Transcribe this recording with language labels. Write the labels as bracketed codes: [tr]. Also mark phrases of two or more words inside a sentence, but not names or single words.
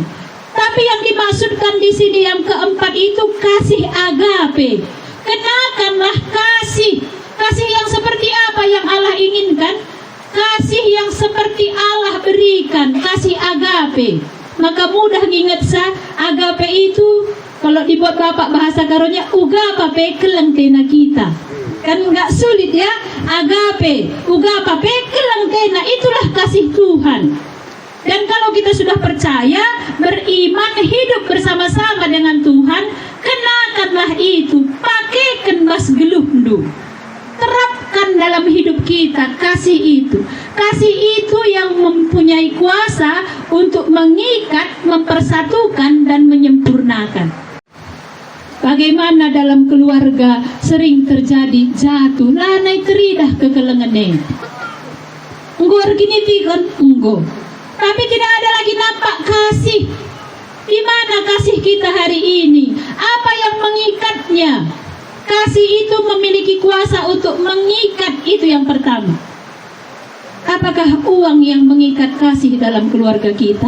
[id] Tapi yang dimaksudkan di sini yang keempat itu kasih agape. Kenakanlah kasih. Kasih yang seperti apa yang Allah inginkan? Kasih yang seperti Allah berikan, kasih agape. Maka mudah nginget sa agape itu kalau dibuat Bapak bahasa karonya [btx] uga pape keleng tena kita. [id] Kan nggak sulit ya, agape, [btx] uga pape keleng tena, [id] itulah kasih Tuhan. Dan kalau kita sudah percaya, beriman, hidup bersama-sama dengan Tuhan, kenakanlah itu, pakaikan [btx] bas gelundu. [id] Terapkan dalam hidup kita kasih itu. Kasih itu yang mempunyai kuasa untuk mengikat, mempersatukan, dan menyempurnakan. Bagaimana dalam keluarga sering terjadi jatuh, [btx] lanai teridah kekelengannya. Enggo argini tikan, enggo. [id] Tapi tidak ada lagi nampak kasih. Di mana kasih kita hari ini? Apa yang mengikatnya? Kasih itu memiliki kuasa untuk mengikat, itu yang pertama. Apakah uang yang mengikat kasih dalam keluarga kita?